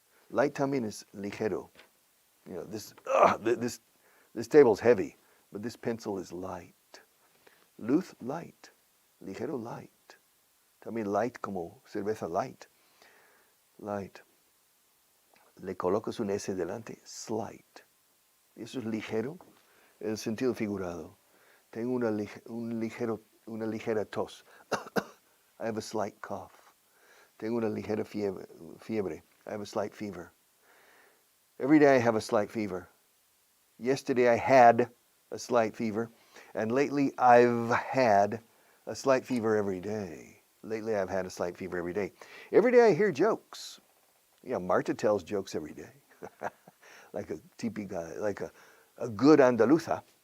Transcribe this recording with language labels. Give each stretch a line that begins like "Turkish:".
Spanish: Light también es ligero.
English: You know, this table's heavy, but this pencil is light.
Spanish: Luz, light. Ligero, light. También light como cerveza light. Light. Le colocas un S delante, slight. Eso es ligero, en el sentido figurado. Tengo una ligera tos.
English: I have a slight cough.
Spanish: Tengo una ligera fiebre.
English: I have a slight fever. Every day I have a slight fever. Yesterday I had a slight fever. And lately I've had a slight fever every day. Lately I've had a slight fever every day. Every day I hear jokes. Yeah, Marta tells jokes every day. Like a típica, like a good Andaluza.